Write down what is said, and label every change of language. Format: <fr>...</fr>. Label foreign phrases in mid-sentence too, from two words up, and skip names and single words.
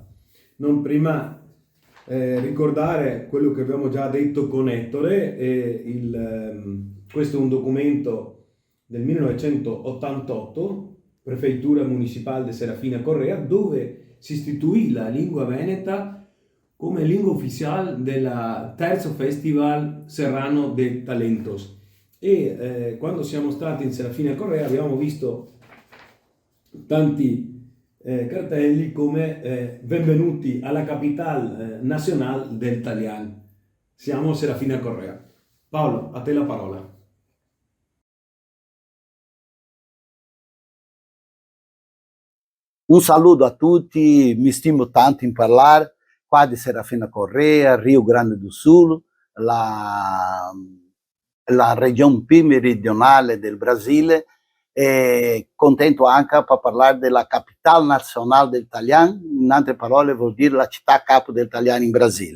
<it>Non prima ricordare quello che abbiamo già detto con Ettore. Questo è un documento del 1988, Prefeitura Municipale di Serafina Correa, dove si istituì la lingua veneta come lingua ufficiale del terzo Festival Serrano de Talentos. E quando siamo stati in Serafina Correa abbiamo visto tanti cartelli come benvenuti alla capitale nazionale del Talian. Siamo a Serafina Correa. Paolo, a te la parola. Un saluto a tutti, mi stimo tanto in parlare qua di Serafina Correa, Rio Grande do Sul, la regione più meridionale del Brasile, e contento anche per parlare della capitale nazionale del Talian, in altre parole vuol dire la città capo del Talian in Brasile.</it>